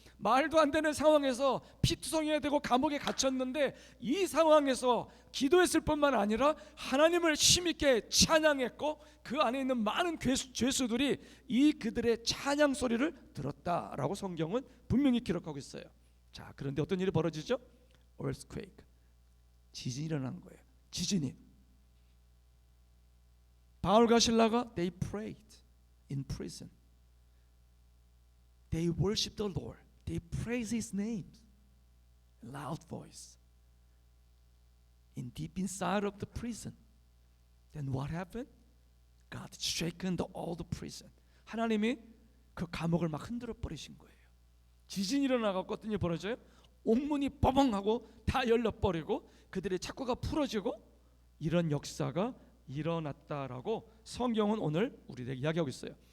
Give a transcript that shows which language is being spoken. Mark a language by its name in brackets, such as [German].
[Korean] 말도 안 되는 상황에서 피투성이가 되고 감옥에 갇혔는데 이 상황에서 기도했을 뿐만 아니라 하나님을 힘있게 찬양했고 그 안에 있는 많은 죄수들이 이 그들의 찬양 소리를 들었다라고 성경은 분명히 기록하고 있어요. 자, 그런데 어떤 일이 벌어지죠? earthquake 지진이 일어나는 거예요. 지진이 바울과 실라가 [English] they prayed in prison. They worshiped the Lord. They praised His name. Loud voice. In deep inside of the prison. Then what happened? God shaken all the prison. [Korean] 하나님이 그 감옥을 막 흔들어 버리신 거예요. 지진이 일어나고 어떤 일이 벌어져요? 옥문이 빠방하고 다 열려버리고 그들의 착고가 풀어지고 이런 역사가 일어났다라고 성경은 오늘 우리에게 이야기하고 있어요.